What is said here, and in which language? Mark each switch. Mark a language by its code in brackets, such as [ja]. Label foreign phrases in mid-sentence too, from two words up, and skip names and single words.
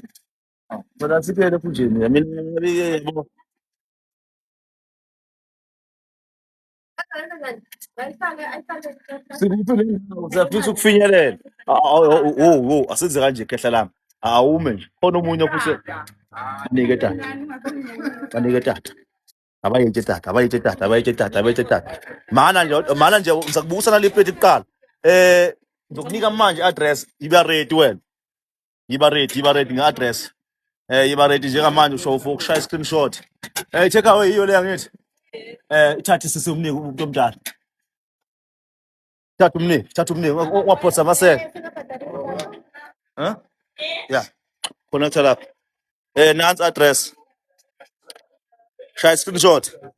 [zu] Phela siphele futhi nje mina yabo. Sifisa ukufinyelela. Asenze kanje khehla lami. Awume nje. Khona omunye ophuse. Nike tata. Kanike tata. Abayethe tata, abayethe tata, abayethe tata, abayethe tata. Mana nje ngizakubusa nale plate kuqala. Ngizokunika manje address iba ready wena. Iba ready nge-address. Iba ready njengamanje usho for ukushaya screenshot. [en] Take away [zu] iyo leya ngithi. Ithathe sisi umnike umuntu omdala. Thatha umnike, waphosa amasela. [en] Huh? Yeah. Connect lapha. [zu] Nansi address. Shaya screenshot.